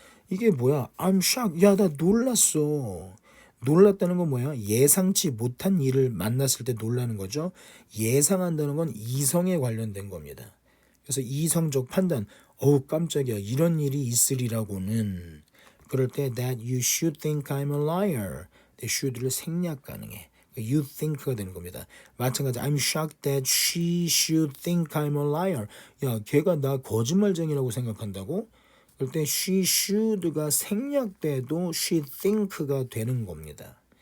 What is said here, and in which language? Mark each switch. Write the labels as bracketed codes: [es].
[ko] 이게 뭐야? [en] I'm shocked. [ko] 야, 나 놀랐어. 놀랐다는 건 뭐야? 예상치 못한 일을 만났을 때 놀라는 거죠. 예상한다는 건 이성에 관련된 겁니다. 그래서 이성적 판단, 어우 깜짝이야, 이런 일이 있으리라고는. 그럴 때 [en] that you should think I'm a liar. [ko] should를 생략 가능해. You think가 되는 겁니다. 마찬가지 [en] I'm shocked that she should think I'm a liar. [ko] 야, 걔가 나 거짓말쟁이라고 생각한다고? 그럴 때 she should가 생략돼도 she think가 되는 겁니다.